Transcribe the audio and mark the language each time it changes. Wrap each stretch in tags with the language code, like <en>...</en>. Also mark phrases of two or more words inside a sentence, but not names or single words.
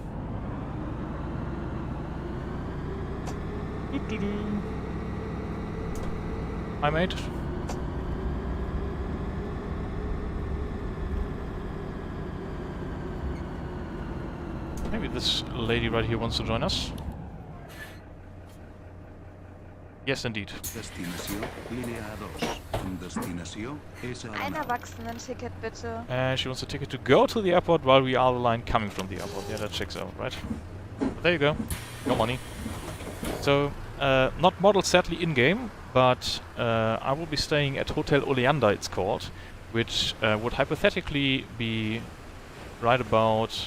<en>Hi, mate. maybe this lady right here wants to join us. Yes, indeed.</en> <ca>Destinació Línia 2. Destinació és</ca> <de>Ein Arenal. Erwachsenen-Ticket bitte.</de> <en>She wants a ticket to go to the airport while we are the line coming from the airport. Yeah, that checks out, right? But there you go. No money. So, not modeled sadly in-game, but I will be staying at Hotel Oleander, it's called, which would hypothetically be right about...</en>